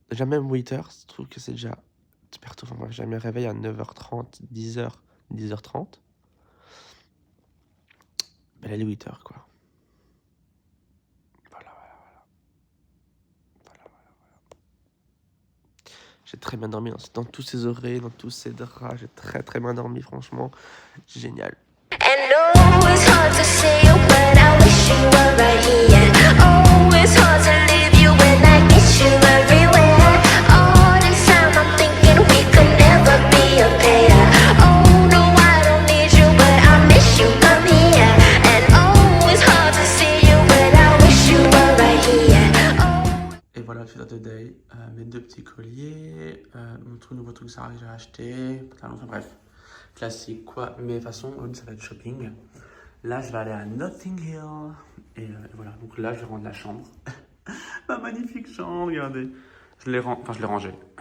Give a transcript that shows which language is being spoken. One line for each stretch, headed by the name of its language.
French: Déjà, même 8h, je trouve que c'est déjà super tôt. Enfin, bref, j'ai mes réveils à 9h30, 10h, 10h30. Mais elle est 8h, quoi. J'ai très bien dormi dans tous ces oreilles, dans tous ces draps. J'ai très bien dormi, franchement. Génial.
English: And no, it's hard to say you, but I wish you were right here. Oh, it's hard to leave you when I miss you everywhere. All the time I'm thinking we could never be a pair. Oh no, I don't need you, but I miss you, come here. And oh, it's hard to see you, but I wish you were right here. Oh.
French: Et voilà, je suis dans today. Mes deux petits colliers, mon tout nouveau truc Zara que j'ai acheté, enfin bref. classique quoi. Mais de toute façon, ça va être shopping. Là, je vais aller à Notting Hill. Et voilà, donc là, je vais rendre la chambre. Ma magnifique chambre, regardez. Je l'ai rangée.